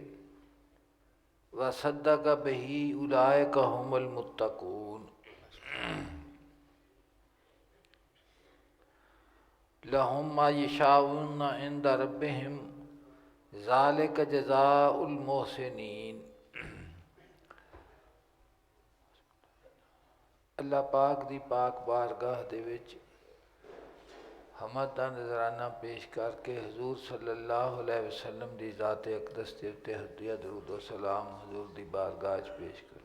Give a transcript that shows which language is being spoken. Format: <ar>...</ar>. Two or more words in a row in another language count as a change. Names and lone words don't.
<ar>وصدق بہ اولئک هم المتقون لهم ما یشاءون عند ربهم ذلک جزاء المحسنین۔</ar> <pa>اللہ پاک دی پاک بارگاہ دے وچ حمد دا نذرانہ پیش کر کے حضور</pa> <ar>صلی اللہ علیہ وسلم</ar> <pa>دی ذات اقدس دے اُتے ہدیہ درود و سلام حضور دی بارگاہ وچ پیش کرو۔</pa>